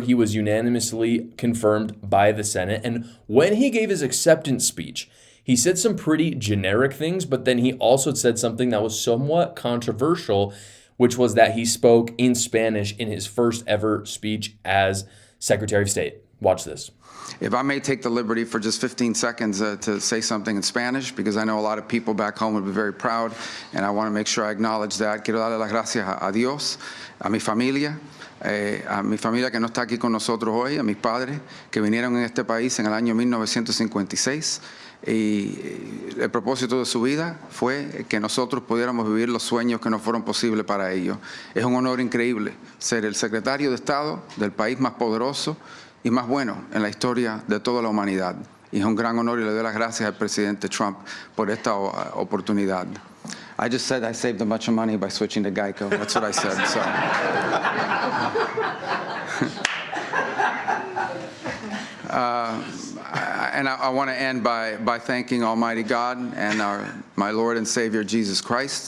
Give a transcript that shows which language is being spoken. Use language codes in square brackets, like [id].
[en] He was unanimously confirmed by the Senate. And when he gave his acceptance speech, he said some pretty generic things, but then he also said something that was somewhat controversial, which was that he spoke in Spanish in his first ever speech as Secretary of State. Watch this. If I may take the liberty for just 15 seconds to say something in Spanish, because I know a lot of people back home would be very proud, and I want to make sure I acknowledge that. [es] Quiero darle las gracias a Dios, a mi familia que no está aquí con nosotros hoy, a mis padres que vinieron en este país en el año 1956. Y el propósito de su vida fue que nosotros pudiéramos vivir los sueños que no fueron posibles para ellos. Es un honor increíble ser el secretario de Estado del país más poderoso y más bueno en la historia de toda la humanidad. Y es un gran honor y le doy las gracias al presidente Trump por esta oportunidad. [en] I just said I saved a bunch of money by switching to Geico. That's what I said. So. And I want to end by thanking Almighty God and my Lord and Savior Jesus Christ.